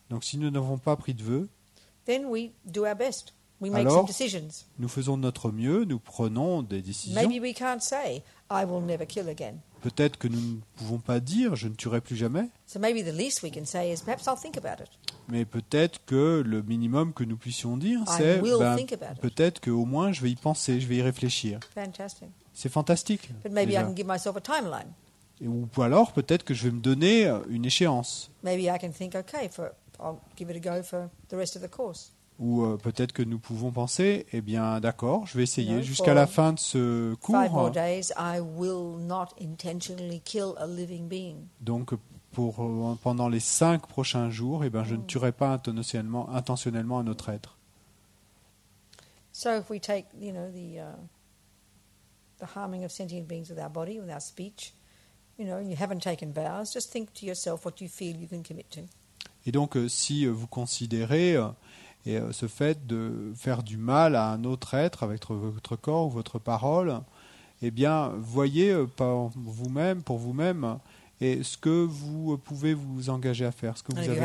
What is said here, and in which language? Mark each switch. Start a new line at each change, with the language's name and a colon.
French: Donc si nous n'avons pas pris de vœux,
English: then we do our best. We make
French: Alors,
English: some decisions.
French: nous faisons de notre mieux, nous prenons des décisions.
English: Maybe we can't say, I will never kill again.
French: Peut-être que nous ne pouvons pas dire « je ne tuerai plus jamais »,
English: So maybe the least we can say is, perhaps I'll think about it.
French: mais peut-être que le minimum que nous puissions dire, c'est
English: will think about it.
French: peut-être qu'au moins je vais y penser, je vais y réfléchir.
English: Fantastic.
French: C'est fantastique.
English: But maybe I
French: déjà.
English: can give myself a timeline.
French: Ou alors peut-être que je vais me donner une échéance.
English: Maybe I can think, okay, I'll give it a go for the rest of the course.
French: Ou peut-être que nous pouvons penser, eh bien d'accord, je vais essayer
English: No,
French: jusqu'à la fin de ce
English: 5 more
French: cours.
English: days, I will not intentionally kill a living being.
French: Donc pendant les 5 prochains jours, eh bien, je ne tuerai pas intentionnellement un autre être.
English: So if we take, the harming of sentient beings with our body, with our speech, and you haven't taken vows, just think to yourself what you feel you can commit to.
French: Et donc si vous considérez ce fait de faire du mal à un autre être avec votre corps ou votre parole, eh bien, voyez pour vous-même, et ce que vous pouvez vous engager à faire, ce que vous
English: And if you
French: avez